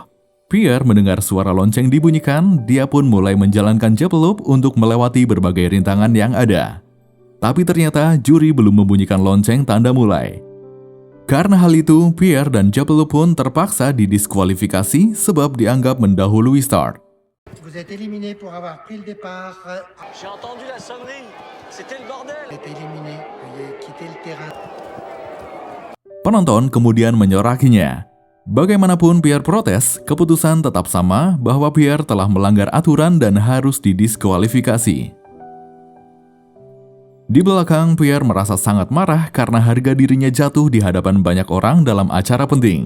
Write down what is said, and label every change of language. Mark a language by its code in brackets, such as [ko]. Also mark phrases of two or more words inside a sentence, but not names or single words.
[id] Pierre mendengar suara lonceng dibunyikan, dia pun mulai menjalankan Japlope untuk melewati berbagai rintangan yang ada. Tapi ternyata juri belum membunyikan lonceng tanda mulai. Karena hal itu, Pierre dan Japlope pun terpaksa didiskualifikasi sebab dianggap mendahului start. [fr] Vous êtes éliminé pour avoir pris le départ. J'ai entendu la sonnerie, c'était le bordel. Vous êtes éliminé, veuillez quitter le terrain. [id] Penonton kemudian menyorakinya. Bagaimanapun Pierre protes, keputusan tetap sama bahwa Pierre telah melanggar aturan dan harus didiskualifikasi. Di belakang, Pierre merasa sangat marah karena harga dirinya jatuh di hadapan banyak orang dalam acara penting.